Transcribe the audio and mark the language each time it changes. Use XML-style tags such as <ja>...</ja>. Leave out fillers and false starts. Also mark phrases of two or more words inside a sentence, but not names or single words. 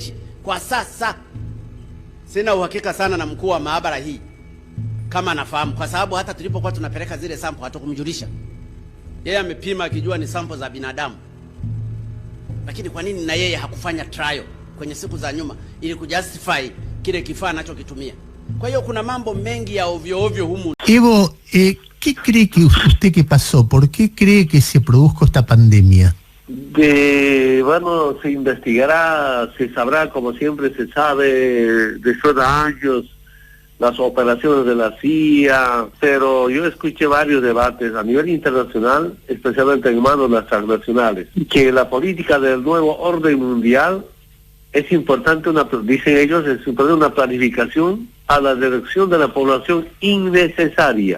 <sw>Kwa sasa sina uhakika sana na mkuu wa maabara hii kama anafahamu, kwa sababu hata tulipokuwa tunapeleka zile sample hatakumjulisha. Yeye amepima akijua ni sample za binadamu, lakini kwa nini na yeye hakufanya trial kwenye siku za nyuma ili kujustify kile kifaa anachokitumia? Kwa hiyo kuna mambo mengi ya ovyo ovyo humu.</sw> <es>Evo, ¿qué cree que usted que pasó? ¿Por qué cree que se produjo esta pandemia? Bueno, se investigará, se sabrá, como siempre se sabe, después de años, las operaciones de la CIA, pero yo escuché varios debates a nivel internacional, especialmente en manos de las transnacionales, que la política del nuevo orden mundial es importante, dicen ellos, es importante una planificación a la reducción de la población innecesaria.</es>